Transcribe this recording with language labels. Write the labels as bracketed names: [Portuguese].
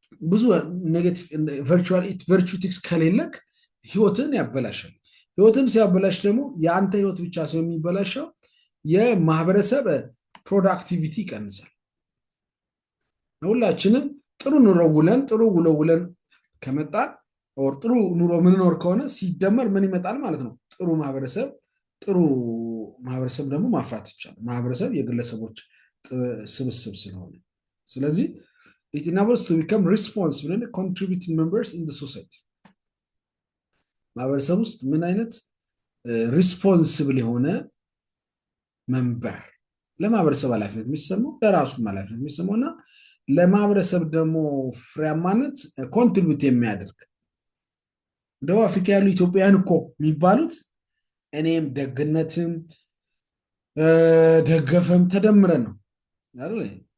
[Amharic] ብዙ ኔጌቲቭ ቨርቹ ኢቲክስ ከሌለክ ህይወትን ያበላሻል። ህይወትን ሲያበላሽ ደግሞ የአንተ ህይወት ብቻ ሰው የሚበላሸው የማህበረሰብ ፕሮዳክቲቪቲ ይቀንሳል። ሁላችንም ጥሩ ኑሮ ውለን ጥሩ ውሎ ውለን ከመጣን ጥሩ ኑሮ ምንኖር ከሆነ ሲደመር ምን ይመጣል ማለት ነው? ጥሩ ማህበረሰብ ደግሞ ማፍራት ይቻላል። ማህበረሰብ የግለሰቦች ስብስብ ስለሆነ ስለዚህ [English] it enables to become responsible and contributing members in the society. [Amharic] ማህበረሰብ ውስጥ ምን አይነት ሪስፖንሲብል የሆነ መንበር ለማህበረሰብ ኃላፊነት የሚሰማው ለራሱ ኃላፊነት የሚሰማውና ለማህበረሰብ ደግሞ ፍሬያማነት ኮንትሪቢዩት የሚያደርግ ደቡብ አፍሪካ ያሉ ኢትዮጵያውያን እኮ የሚባሉት እኔም ደግነትም ደገፈም ተደምረን ነው አይደል?